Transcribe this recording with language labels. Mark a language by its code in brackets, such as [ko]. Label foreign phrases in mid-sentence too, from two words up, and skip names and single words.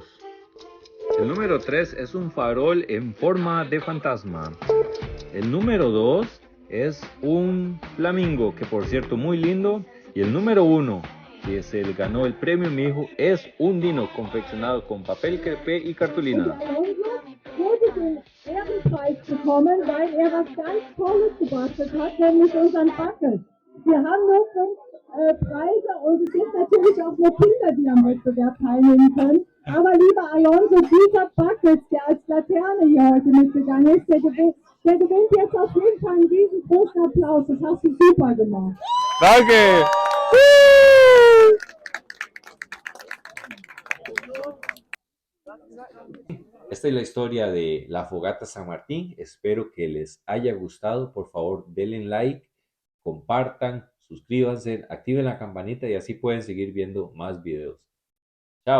[es] El número 3 es un farol en forma de fantasma. El número 2 es un flamingo, que por cierto muy lindo. Y el número 1, que se le ganó el premio mi hijo, es un dino confeccionado con papel crepé y cartulina. [de] Wurde den Ehrenpreis bekommen, weil was ganz Tolles gebastelt hat, nämlich unseren Bucket. Wir haben nur 5 Preise und es gibt natürlich auch nur Kinder, die am Wettbewerb teilnehmen können. Aber lieber Alonso, dieser Bucket, der als Laterne hier heute mitgegangen ist, der gewinnt jetzt auf jeden Fall einen riesengroßen Applaus. Das hast du super gemacht. Danke! [es] Esta es la historia de la fogata San Martín. Espero que les haya gustado. Por favor, denle like, compartan, suscríbanse, activen la campanita y así pueden seguir viendo más videos.